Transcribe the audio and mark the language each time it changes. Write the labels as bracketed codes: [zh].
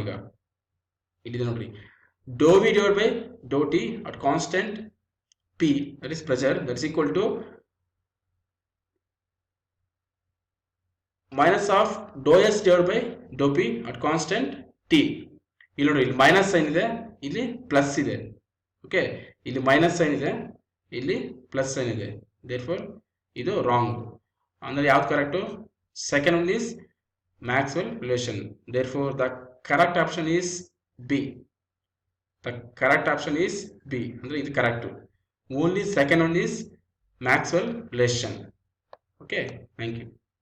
[en] ಈಗ ಇಲ್ಲಿದೆ ನೋಡ್ರಿ, doe V divide by doe T at constant P that is pressure that is equal to minus of doe S divide by doe P at constant T. [kn] ಇಲ್ಲಿ ನೋಡ್ರಿ, ಇಲ್ಲಿ minus sine ಇದೆ, ಇಲ್ಲಿ plus ಇದೆ. Okay, ಇಲ್ಲಿ ಮೈನಸ್ ಸೈನ್ ಇದೆ, ಇಲ್ಲಿ plus sine ಇದೆ. [en] therefore [kn] ಇದು ರಾಂಗ್. ಅಂದರೆ ಯಾವ್ದು correct? [en] Second one is Maxwell relation. therefore the correct option is B. the correct option is B. [kn] ಅಂದರೆ ಇದು correct. [en] Only second one is Maxwell relation. Okay, thank you.